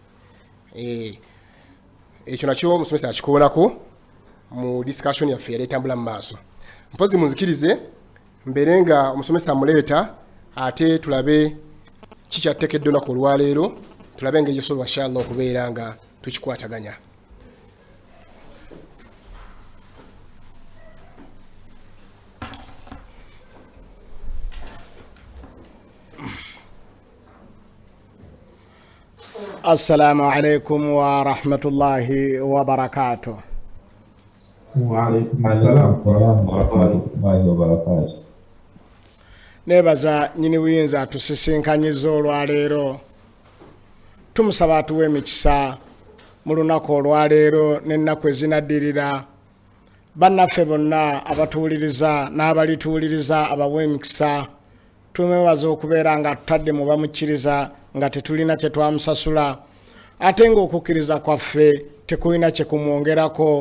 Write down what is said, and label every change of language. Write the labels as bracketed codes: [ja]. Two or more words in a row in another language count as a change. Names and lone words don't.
[lg] Ekyo nakyo omusomesa akikoonako mu discussion yaffe yali etambula mu maaso. Mpozi munzikirize mbeere nga omusomesa amuleeta ate tulabe kikyateekeddwa olunaku olwaleero, tulabe engeri gyosobola inshallah okubeera nga tukikwataganya. [ar] السلام عليكم ورحمة الله وبركاته. وعليكم السلام ورحمة الله وبركاته. [lg] Nebaza nyini buyinza atusisinkanyiza olwaleero, tumusaba atuwe emikisa mu lunaku olwaleero n'ennaku ezinaddirira. Bannaffe bonna abatuwuliriza n'abalituwuliriza abawe emikisa, tumwebaza okubeera nga tutadde mu bamukkiriza nga tetulina kye twamusasula, ate ng'okukkiriza kwaffe tekulina kye kumwongerako.